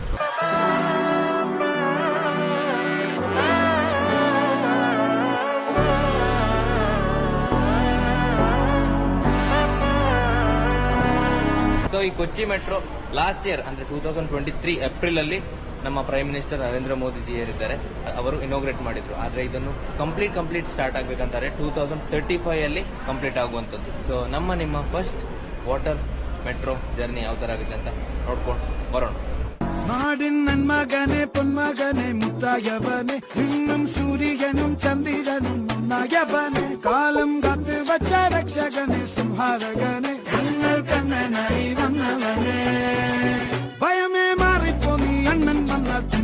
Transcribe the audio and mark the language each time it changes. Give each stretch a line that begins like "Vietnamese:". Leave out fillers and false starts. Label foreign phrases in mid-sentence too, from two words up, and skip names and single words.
Kannada: ಸೊ ಈ ಕೊಚ್ಚಿ ಮೆಟ್ರೋ
English: last year
Kannada: ಅಂದರೆ 2023 ಏಪ್ರಿಲಲ್ಲಿ ನಮ್ಮ
English: prime minister
Kannada: ನರೇಂದ್ರ ಮೋದಿಜಿ ಏರಿದ್ದಾರೆ, ಅವರು ಇನಾಗ್ರೇಟ್ ಮಾಡಿದ್ರು. ಆದರೆ ಇದನ್ನು
English: complete start
Kannada: ಆಗಬೇಕಂತಾರೆ 2035 ಕಂಪ್ಲೀಟ್ ಆಗುವಂಥದ್ದು. ಸೊ ನಿಮ್ಮ
English: first water metro journey
Kannada: ಯಾವ ಥರ ಆಗುತ್ತೆ ಅಂತ ನೋಡ್ಕೊಂಡು ಬರೋಣ.
Malayalam: നാടിൻ നന്മകനെ പൊന്മകനെ മുത്തായവനെ ഇന്നും സൂര്യനും ചന്ദ്രനും ഒന്നായവനെ കാലം കാത്ത് വച്ച രക്ഷകനെ സംഹാരകനെ ഞങ്ങൾ കണ്ണനായി വന്നവനെ ഭയമേ മാറിപ്പോ നീ അണ്ണൻ വന്ന